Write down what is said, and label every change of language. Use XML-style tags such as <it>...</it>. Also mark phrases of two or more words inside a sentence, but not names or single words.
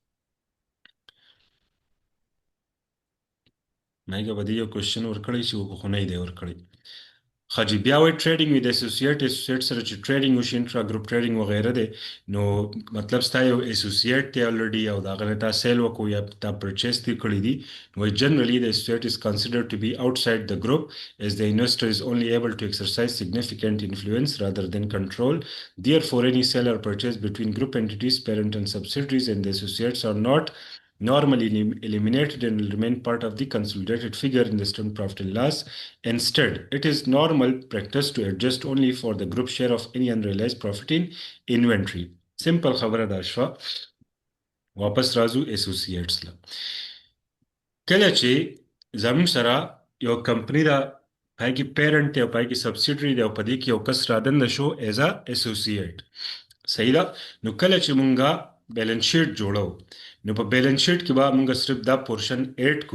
<ps>مېګه به دې یو کوېشن ورکړی چې خو نه دی ورکړی خاجي بیا وای</ps> <en>trading with associate</en> <ps>سره چې ټریډینګ وشي</ps> <en>intra group trading</en> <ps>وغیرہ دی نو مطلب ستا یو اسوسییټ ته الریډي او دا غره تا سیل وکو یا تا پرچیز دی کړی دی نو</ps> <en>جنرally the associate is considered to be outside the group as the investor is only able to exercise significant influence rather than control therefore any sale or purchase between group entities parent and subsidiaries and the associates are not normally eliminated and will remain part of the consolidated figure in the statement profit and loss. Instead, it is normal practice to adjust only for the group share of any unrealized profit in inventory.</en> <ps>Simple خبره دا شوه واپس راځو associates له کله چې زموږ سره یو کمپنی دا پای کې پیرنټ دی او پای کې سبسیډري دی او په دې کې یو کس رادنده شو ایز ا اسوسییټ صحیح ده نو کله چې مونږه</ps> <en>balance sheet</en> <ps>جوړو نو په</ps> <en>balance sheet</en> <ps>کې به مونږ صرف دا پورشن اډ کو</ps>